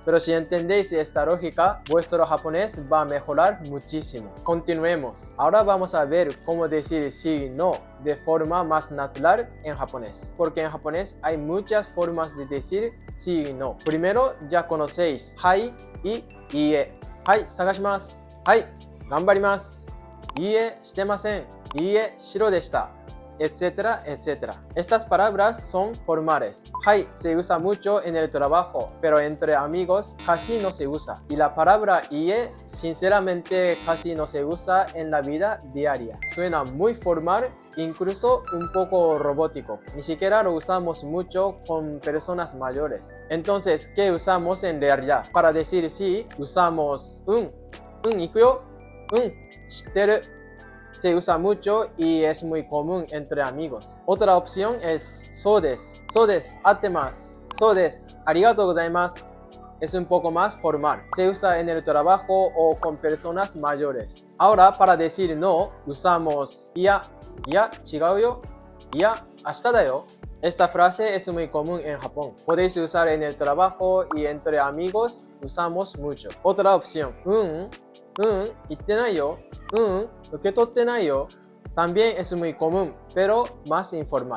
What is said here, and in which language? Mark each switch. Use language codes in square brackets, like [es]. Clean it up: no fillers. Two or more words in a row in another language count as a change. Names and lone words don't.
[es] Pero si entendéis esta lógica, vuestro japonés va a mejorar muchísimo. Continuemos. Ahora vamos a ver cómo decir sí y no de forma más natural en japonés. Porque en japonés hay muchas formas de decir sí y no. Primero ya conocéis hai y ie. [ja] はい、探します。はい、頑張ります。いえ、してません. いえ, 白でした. [es] Etcétera, etcétera. Estas palabras son formales. Hai se usa mucho en el trabajo, pero entre amigos casi no se usa. Y la palabra ie, sinceramente, casi no se usa en la vida diaria. Suena muy formal, incluso un poco robótico. Ni siquiera lo usamos mucho con personas mayores. Entonces, ¿qué usamos en realidad? Para decir sí, usamos [ja] 行くよ、知ってる. [es] Se usa mucho y es muy común entre amigos. Otra opción es [ja] そうです. そうです、合ってます。そうです、ありがとうございます. [es] Es un poco más formal. Se usa en el trabajo o con personas mayores. Ahora, para decir no, usamos [ja] いや、違うよ、いや、明日だよ. [es] Esta frase es muy común en Japón. Podéis usar en el trabajo y entre amigos usamos mucho. Otra opción. [ja] 言ってないよ. 受け取ってないよ. [es] También es muy común, pero más informal.